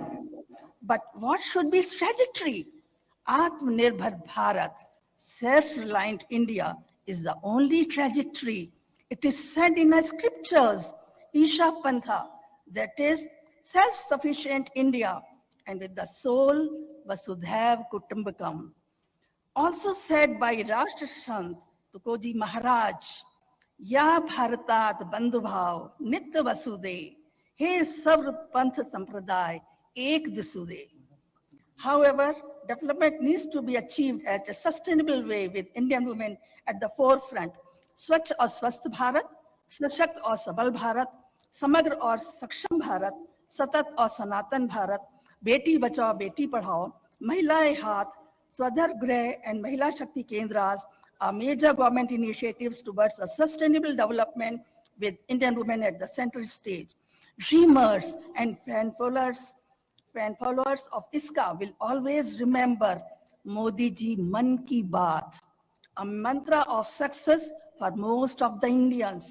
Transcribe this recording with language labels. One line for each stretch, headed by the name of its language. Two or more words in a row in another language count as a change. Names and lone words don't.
English: But what should be its trajectory? Atmanirbhar Bharat, self-reliant India, is the only trajectory. It is said in the scriptures, Isha Pantha, that is self-sufficient India, and with the soul,
Sanskrit: वसुधैव कुटुम्बकम्.
English: Also said by
Marathi: Rashtrasant Tukoji Maharaj, या भारतात बंधुभाव नित्य वसू दे, हे सर्व पंथ संप्रदाय एक दिसू दे.
English: However, development needs to be achieved at a sustainable way with Indian women at the forefront.
Hindi: Swachh और स्वस्थ भारत, सशक्त और सबल भारत, समग्र और सक्षम भारत, सतत और सनातन भारत, बेटी बचाओ बेटी पढ़ाओ, महिलाएं हाथ, स्वधर गृह and Mahila Shakti Kendras
English: are major government initiatives towards a sustainable development with Indian women at the central stage. Dreamers and fan followers of ISCA will always remember Modi ji Man Ki Baat, a mantra of success for most of the Indians.